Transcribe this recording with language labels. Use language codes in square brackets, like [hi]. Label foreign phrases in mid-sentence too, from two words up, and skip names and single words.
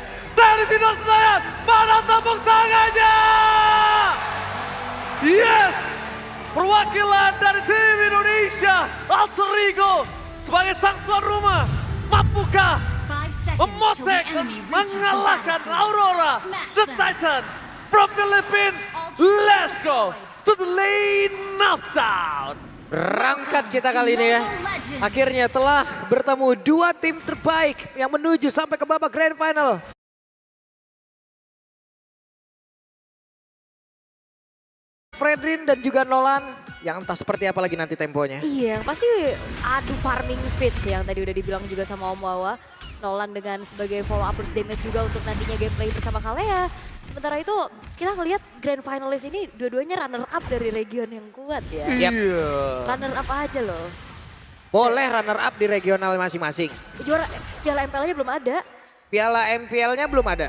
[id] Dari Sinar Senayan, mana tepuk tangannya? Yes! perwakilan dari tim Indonesia, Alter Ego sebagai sang tuan rumah, mampukah memotek dan mengalahkan Aurora, [en] the Titans from Philippines? Let's go to the lane of down. [id] Berangkat kita kali ini ya. Akhirnya telah bertemu dua tim terbaik yang menuju sampai ke babak [en] Grand Final. [id] Fredrin dan juga Nolan yang entah seperti apa lagi nanti temponya. Iya, pasti adu [en] farming speed [id] sih yang tadi udah dibilang juga sama Om Wawa. Nolan dengan sebagai [en] follow up burst damage [id] juga untuk nantinya gameplay bersama Kalea. Sementara itu kita ngelihat [en] grand finalist [id] ini dua-duanya [en] runner up [id] dari region yang kuat ya. Yep. [en] Runner up [id] aja loh. Boleh [en] runner up [id] di regional masing-masing. Juara Piala MPL-nya belum ada. Piala MPL-nya belum ada.